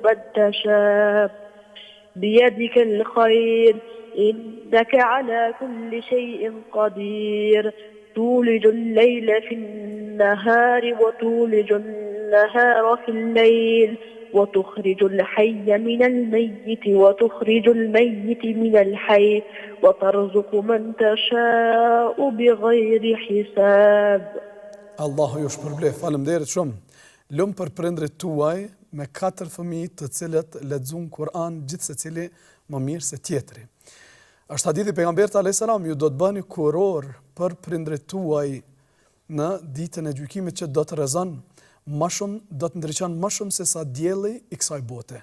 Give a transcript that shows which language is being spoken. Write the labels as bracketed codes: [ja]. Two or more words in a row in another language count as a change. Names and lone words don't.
[ar] من تشاء بيدك الخير إنك على كل شيء قدير تولج الليل في النهار وتولج النهار في الليل وتخرج الحي من الميت وتخرج الميت من الحي وترزق من تشاء بغير حساب. [sq] Allahu ju shpërblef, faleminderit shumë. Lum për prindrit tuaj me 4 fëmijë të cilët lexojnë Kur'an gjithë secili më mirë se tjetri. Është hadithi pejgamberit [ar] عليه السلام, [sq] ju do të bëni kuror për prindrit tuaj në ditën e gjykimit që do të rrezon më shumë, do të ndriçon më shumë se sa dielli i kësaj bote.